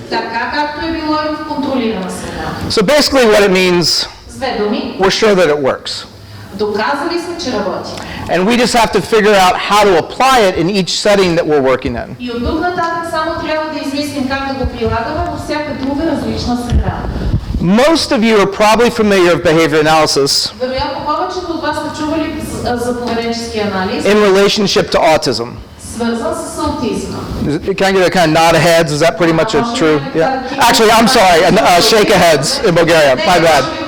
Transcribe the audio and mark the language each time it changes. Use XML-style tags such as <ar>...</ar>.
<bg>така както е било и в контролирана среда.</bg> <en>So basically what it means,</en> <bg>С две думи,</bg> <en>we're sure that it works.</en> <bg>доказали сме, че работи.</bg> <en>And we just have to figure out how to apply it in each setting that we're working in.</en> <bg>И от тук нататък само трябва да измислим как да го прилагаме във всяка друга различна среда.</bg> <en>Most of you are probably familiar with behavior analysis</en> <bg>Вероятно повечето от вас са чували за поведенчески анализ,</bg> <en>in relationship to autism.</en> <bg>свързан с аутизма.</bg> <en>Can I get a kind of nod of heads? Is that pretty much true? Yeah. Actually, I'm sorry, a shake of heads in Bulgaria. My bad.</en>